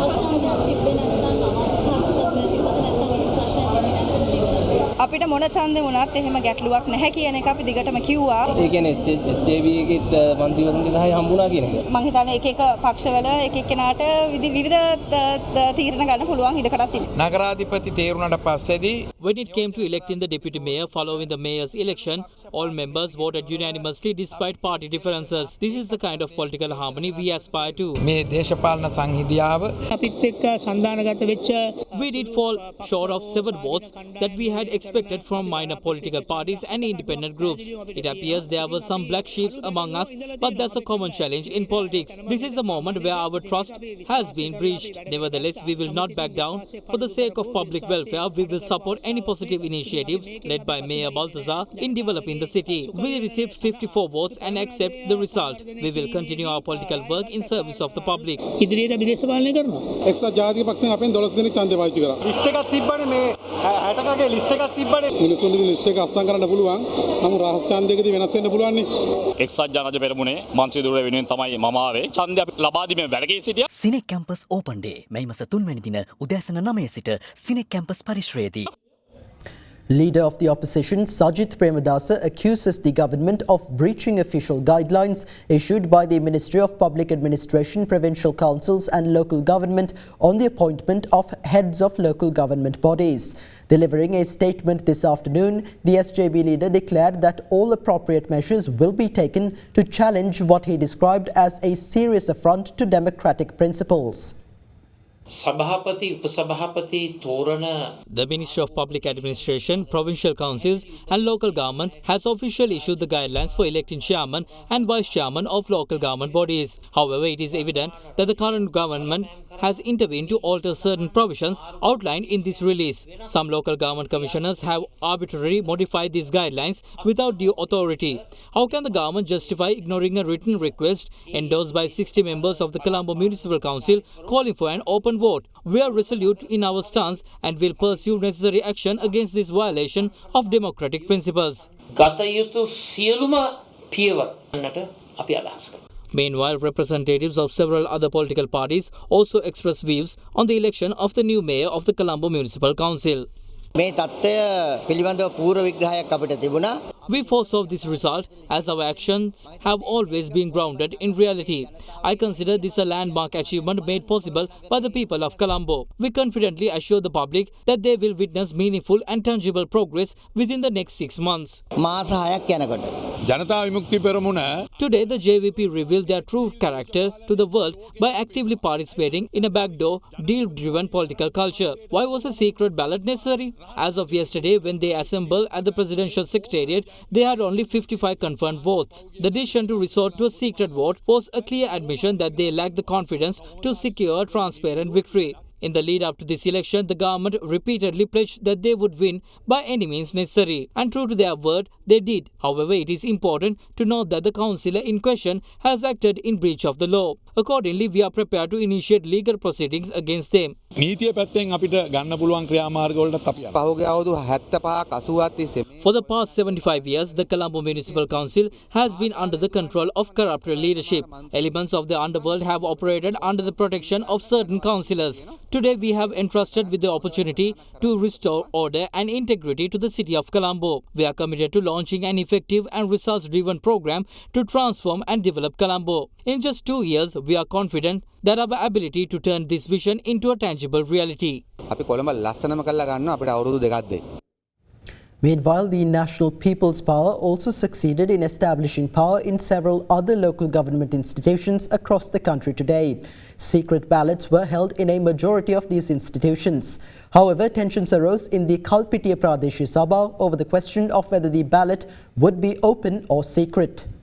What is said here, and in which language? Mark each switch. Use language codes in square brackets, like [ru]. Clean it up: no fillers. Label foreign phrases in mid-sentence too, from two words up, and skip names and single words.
[si] අපිට මොන ඡන්දෙ වුණත් එහෙම ගැටලුවක් නැහැ කියන එක අපි දිගටම කිව්වා. ඒ කියන්නේ SJB එකෙත් മന്ത്രിවරුන්ගේ සහාය හම්බුණා කියන එක. මම හිතන්නේ එක එක පක්ෂවල එක එක්කෙනාට විවිධ තීරණ ගන්න පුළුවන් ඉඩකඩක් තිබෙනවා. නගරාධිපති තේරුණාට පස්සේදී [en] When it came to electing the deputy mayor following the mayor's election, all members voted unanimously despite party differences. This is the kind of political harmony we aspire to. [si] මේ දේශපාලන සංහිඳියාව අපිත් එක්ක සන්දානගත වෙච්ච [en] We did fall short of 7 votes that we had expected from minor political parties and independent groups. It appears there were some black sheep among us, but that's a common challenge in politics. This is a moment where our trust has been breached. Nevertheless, we will not back down. For the sake of public welfare, we will support any positive initiatives led by Mayor Balthazar in developing the city. We received 54 votes and accept the result. We will continue our political work in service of the public. [si] ඉදිරියට අපි දේශපාලනය කරනවා. එක්සත් ජාතික පක්ෂයෙන් අපෙන් 12 දෙනෙක් ඡන්දය පාවිච්චි කරා. ලිස්ට් එකක් තිබ්බනේ මේ 60කගේ ලිස්ට් එකක් තිබ්බනේ. මිනිස්සුන්ගේ ලිස්ට් එක අස්සම් කරන්න පුළුවන්. නමුත් රහස් ඡන්දයකදී වෙනස් වෙන්න පුළුවන් නේ. එක්සත් ජනජ පෙරමුණේ මන්ත්‍රී දුරේ වෙනුවෙන් තමයි මම ආවේ. ඡන්දය අපි ලබා දීමේ වැළකී සිටියා. සිනෙක් කැම්පස් [en] Open Day [si] මැයි මස 3 වැනි දින උදෑසන 9 සිට සිනෙක් කැම්පස් පරිශ්‍රයේදී. [en] Leader of the opposition Sajith Premadasa accuses the government of breaching official guidelines issued by the Ministry of Public Administration, Provincial Councils and Local Government on the appointment of heads of local government bodies. Delivering a statement this afternoon, the SJB leader declared that all appropriate measures will be taken to challenge what he described as a serious affront to democratic principles. [si] සභාපති උපසභාපති තෝරන [en] The Ministry of Public Administration, Provincial Councils and Local Government has officially issued the guidelines for electing chairman and vice chairman of local government bodies. However, it is evident that the current government has intervened to alter certain provisions outlined in this release. Some local government commissioners have arbitrarily modified these guidelines without due authority. How can the government justify ignoring a written request endorsed by 60 members of the Colombo Municipal Council calling for an open vote? We are resolute in our stance and will pursue necessary action against this violation of democratic principles. [si] ගත යුතු සියලුම පියවර ගන්නට අපි අදහස් කරනවා. [en] Meanwhile, representatives of several other political parties also expressed views on the election of the new mayor of the Colombo Municipal Council. [si] මේ තත්ත්වය පිළිබඳව පූර්ව විග්‍රහයක් අපිට තිබුණා. [en] We foresaw this result as our actions have always been grounded in reality. I consider this a landmark achievement made possible by the people of Colombo. We confidently assure the public that they will witness meaningful and tangible progress within the next 6 months. [si] මාස 6ක් යනකොට ජනතා විමුක්ති පෙරමුණ [en] Today, the JVP revealed their true character to the world by actively participating in a backdoor, deal-driven political culture. Why was a secret ballot necessary? As of yesterday, when they assembled at the Presidential Secretariat, they had only 55 confirmed votes. The decision to resort to a secret vote was a clear admission that they lacked the confidence to secure a transparent victory. In the lead up to this election, the government repeatedly pledged that they would win by any means necessary. And true to their word, they did. However, it is important to note that the councillor in question has acted in breach of the law. Accordingly, we are prepared to initiate legal proceedings against them. [si] නීතිය පැත්තෙන් අපිට ගන්න පුළුවන් ක්‍රියාමාර්ගවලට අපි පහුගිය අවුරුදු 75ක් 80ක් තිස්සේ [en] For the past 75 years, the Colombo Municipal Council has been under the control of corrupt leadership. Elements of the underworld have operated under the protection of certain councillors. Today, we have entrusted with the opportunity to restore order and integrity to the city of Colombo. We are committed to launching an effective and results-driven program to transform and develop Colombo. In just 2 years, we are confident that our ability to turn this vision into a tangible reality. [si] අපි කොළඹ ලස්සනම කරලා ගන්නවා අපිට අවුරුදු දෙකක් දෙයි. [en] Meanwhile, the National People's Power also succeeded in establishing power in several other local government institutions across the country today. Secret ballots were held in a majority of these institutions. However, tensions arose in the Kalpitiya Pradesh Sabha over the question of whether the ballot would be open or secret.